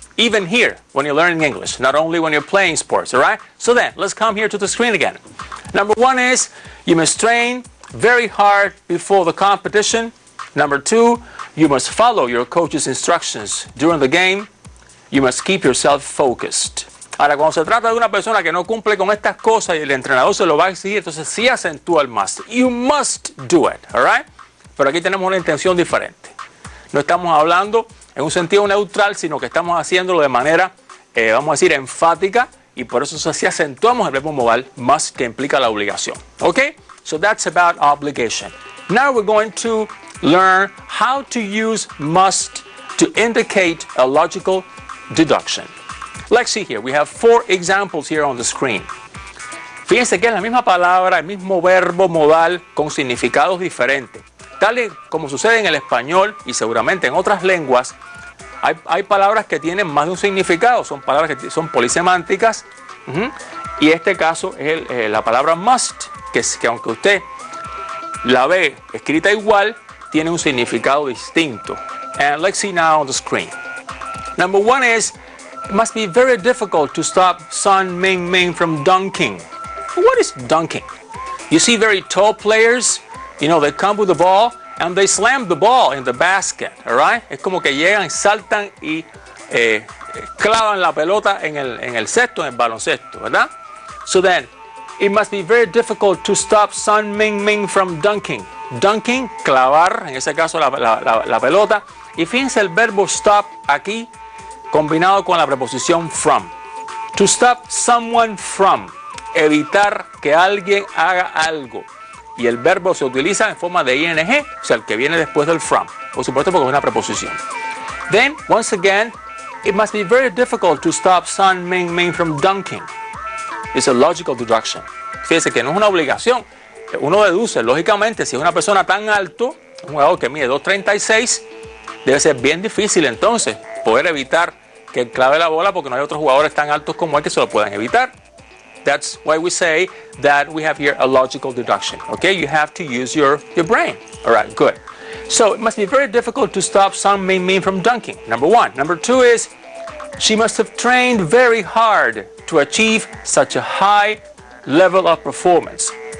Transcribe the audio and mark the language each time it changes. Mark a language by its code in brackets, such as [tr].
[en] Even here, when you're learning English, not only when you're playing sports, all right? So then, let's come here to the screen again. Number 1 is, you must train very hard before the competition. Number 2, you must follow your coach's instructions during the game. You must keep yourself focused. [es] Ahora, cuando se trata de una persona que no cumple con estas cosas y el entrenador se lo va a exigir, entonces sí acentúa el must. [en] You must do it, all right? [es] Pero aquí tenemos una intención diferente. No estamos hablando en un sentido neutral, sino que estamos haciéndolo de manera, vamos a decir, enfática, y por eso así acentuamos el verbo modal must, que implica la obligación. [en] Okay? So that's about obligation. Now we're going to learn how to use must to indicate a logical deduction. Let's see here. We have 4 examples here on the screen. [es] Fíjense que es la misma palabra, el mismo verbo modal con significados diferentes. Tal y como sucede en el español y seguramente en otras lenguas, hay palabras que tienen más de un significado, son palabras que son polisemánticas, y este caso es la palabra must, que aunque usted la ve escrita igual, tiene un significado distinto. [en] And let's see now on the screen. Number 1 is, it must be very difficult to stop Sun Ming from dunking. What is dunking? You see very tall players, you know, they come with the ball and they slam the ball in the basket, all right? [es] Es como que llegan, saltan y clavan la pelota en el cesto, en el baloncesto, ¿verdad? [en] So then, it must be very difficult to stop Sun Ming from dunking. [es] Dunking, clavar, en ese caso la pelota. Y fíjense el verbo stop aquí, combinado con la preposición from. [en] To stop someone from. [es] Evitar que alguien haga algo. Y el verbo se utiliza en forma de ing, o sea, el que viene después del from. Por supuesto, porque es una preposición. [en] Then, once again, it must be very difficult to stop Sun Ming from dunking. It's a logical deduction. [es] Fíjese que no es una obligación. Uno deduce, lógicamente, si es una persona tan alto, un jugador que mide 2.36, debe ser bien difícil entonces poder evitar que él clave la bola, porque no hay otros jugadores tan altos como él que se lo puedan evitar. [en] That's why we say that we have here a logical deduction. Okay, you have to use your brain. All right, good. So it must be very difficult to stop Sun Ming from dunking. Number 1. Number 2 is, she must have trained very hard to achieve such a high level of performance.